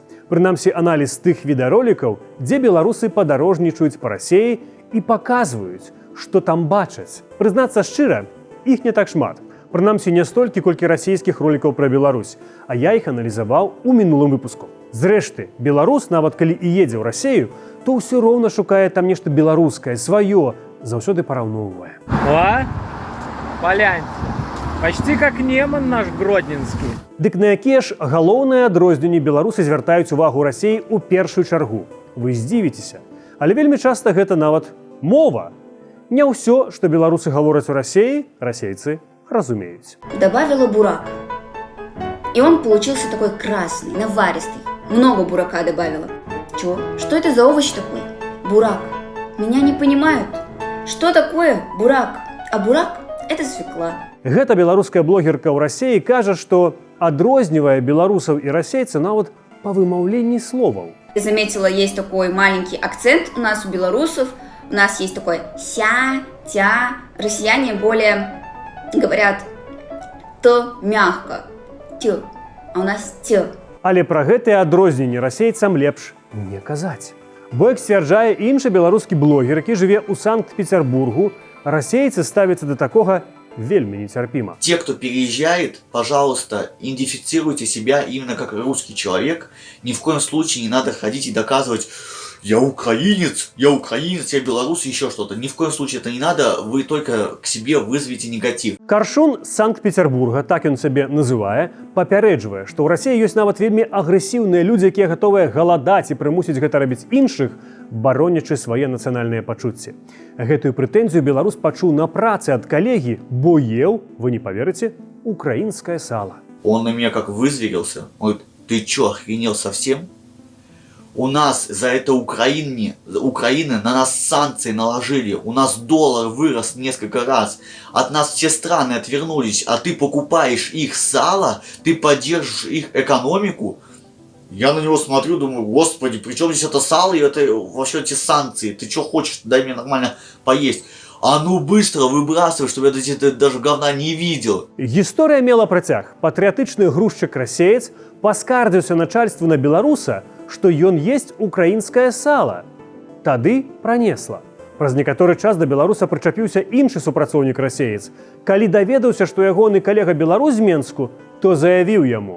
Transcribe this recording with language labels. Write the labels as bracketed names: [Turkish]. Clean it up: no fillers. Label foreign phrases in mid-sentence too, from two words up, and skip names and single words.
[Belarusian] Прынамсі, аналіз тых відэаролікаў, дзе беларусы падарожнічаюць па Расіі і паказваюць, што там бачаць. Прызнацца шчыра, іх не так шмат. Прынамсі, не столькі, колькі расійскіх ролікаў пра Беларусь, а я іх аналізаваў у минулым выпуску. Зрэшты, беларус, нават калі і едзе ў Расію, то ўсё роўна шукае там нешта беларускае, сваё, заўсёды параўноўвае. [Russian] О, поляньте. Почти как Неман наш гродненскі. [Belarusian] Дык на якія ж галоўныя адрозненні беларусы звяртаюць увагу Расіі ў першую чаргу? Вы здзівіцеся. Але вельмі часта гэта нават мова. Не ўсё, што беларусы гавораць у Расіі, расейцы разумеюць. [Russian] Добавила бурак. И он получился такой красный, наваристый. Много бурака добавила. Чё? Что это за овощ такой? Бурак. Меня не понимают. Что такое бурак? А бурак – это свекла. [Belarusian] Гэта беларуская блогерка ў Расіі кажа, што адрознівае беларусаў і расейца нават па вымаўленні словаў. [Russian] Я заметила, есть такой маленький акцент у нас у белорусов. У нас есть такой ся, тя. Россияне более говорят т мягко. Т. А у нас т. [Belarusian] Але пра гэтыя адрозненні расейцам лепш не казаць. Бо, як сцвярджае іншы беларускі блогер, які жыве ў Санкт-Петербургу, расейцы ставяцца да такога вельмі нецярпіма. [Russian] Те, кто переезжает, пожалуйста, идентифицируйте себя именно как русский человек. Ни в коем случае не надо ходить и доказывать: я украинец, я белорус, еще что-то. Ни в коем случае это не надо, вы только к себе вызовете негатив. [Belarusian] Каршун з Санкт-Петербурга, так ён сябе называе, папярэджвае, што ў Расіі ёсць нават вельмі агрэсіўныя людзі, якія гатовыя галадаць і прымусіць гэта рабіць іншых, баронячы свае нацыянальныя пачуцці. Гэтую прэтэнзію беларус пачуў на працы ад калегі, бо еў, вы не поверыце, украінскае сала. [Russian] Он на меня как вызверился. Он говорит: ты чё, охренел совсем? У нас за это Украины на нас санкции наложили. У нас доллар вырос несколько раз. От нас все страны отвернулись. А ты покупаешь их сало? Ты поддерживаешь их экономику? Я на него смотрю, думаю: господи, при чем здесь это сало и это вообще эти санкции? Ты что хочешь? Дай мне нормально поесть. А ну быстро выбрасывай, чтобы я даже говна не видел. [Belarusian] Гісторыя мела працяг. Патрыятычны грузчык-расеец паскардзіўся начальству на беларуса, што ён есць украінскае сала. Тады пранесла. Праз некаторы час да беларуса прычапіўся іншы супрацоўнік-расеец. Калі даведаўся, што ягоны калега беларус з Менску, то заявіў яму: